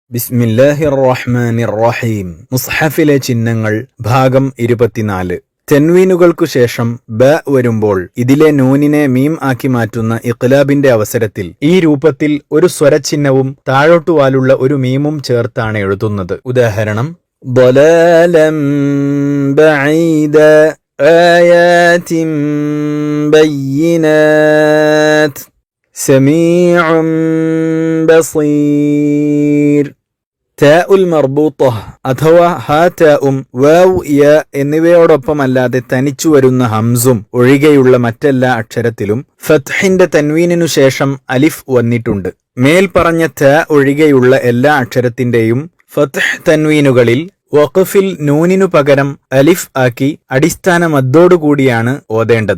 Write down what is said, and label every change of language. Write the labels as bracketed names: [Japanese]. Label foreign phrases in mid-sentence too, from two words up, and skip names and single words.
[Arabic] بسم الله الرحمن الرحيم. [Malayalam] മുസ്ഹഫിലെ ചിഹ്നങ്ങൾ ഭാഗം 24. തെൻവീനുകൾക്കു ശേഷം ബ വരുമ്പോൾ ഇതിലെ നൂനിനെ മീം ആക്കി മാറ്റുന്ന ഇഖ്ലാബിന്റെ അവസരത്തിൽ ഈ രൂപത്തിൽ ഒരു സ്വരചിഹ്നവും താഴോട്ടുവാലുള്ള ഒരു മീമും ചേർത്താണ് എഴുതുന്നത്. ഉദാഹരണം: [Arabic] ضلالا بعيدا آيات بينات سميع بصير. التاء المربوطة [Malayalam] അഥവാ ഹാ താഉം വാവ് യ എന്നിവയോടൊപ്പമല്ലാതെ തനിച്ചു വരുന്ന ഹംസും ഒഴികെയുള്ള മറ്റെല്ലാ അക്ഷരത്തിലും ഫത്ഹിന്റെ തൻവീനിനു ശേഷം അലിഫ് വന്നിട്ടുണ്ട്. മേൽ പറഞ്ഞ ത ഒഴികെയുള്ള എല്ലാ അക്ഷരത്തിന്റെയും ഫത്ഹ് തൻവീനുകളിൽ വഖഫിൽ നൂനിനു പകരം അലിഫ് ആക്കി അടിസ്ഥാന മദ്ദോടുകൂടിയാണ് ഓതേണ്ടത്.